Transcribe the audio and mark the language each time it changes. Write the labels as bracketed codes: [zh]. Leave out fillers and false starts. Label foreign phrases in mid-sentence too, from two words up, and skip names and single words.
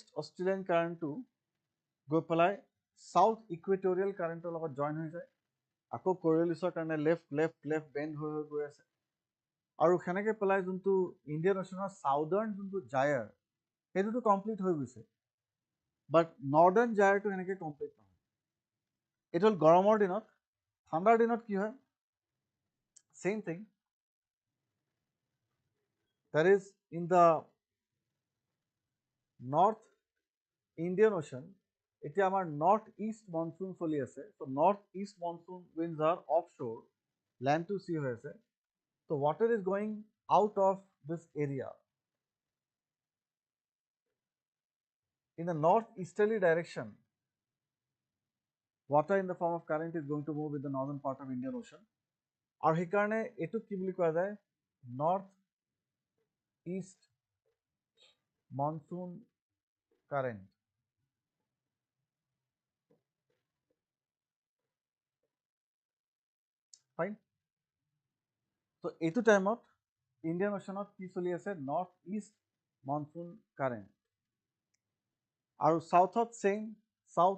[as] অষ্ট্ৰেলিয়ান কাৰেণ্টটো গৈ পেলাই সাউথ ইকুৱেটৰিয়েল কাৰেণ্টৰ লগত জইন হৈ যায় আকৌ কৰিয়লিছৰ কাৰণে [en] left bend [as] হৈ গৈ আছে আৰু সেনেকৈ পেলাই যোনটো ইণ্ডিয়ান অ'চেনৰ চাউদাৰ্ণ যোনটো জায়াৰ সেইটোতো কমপ্লিট হৈ গৈছে [en] but northern gyre [as] সেনেকৈ কমপ্লিট নহয় এইটো হ'ল গৰমৰ দিনত ঠাণ্ডাৰ দিনত কি হয় [en] same thing That is in the North Indian Ocean [as] এতিয়া আমাৰ [en] North East monsoon [as] চলি আছে তো [en] North East monsoon winds are off shore land to sea [as] হৈ আছে তো [en] water is going out of this area in the northeasterly direction. Water in the form of current is going to move with the northern part of Indian Ocean. [as] আৰু সেইকাৰণে এইটো কি বুলি কোৱা যায় [en] North East monsoon current fine [as] তো এইটো টাইমত ইণ্ডিয়ান অ'চেনত কি চলি আছে [en] North East monsoon current [as] আৰু সাউথত [en] same south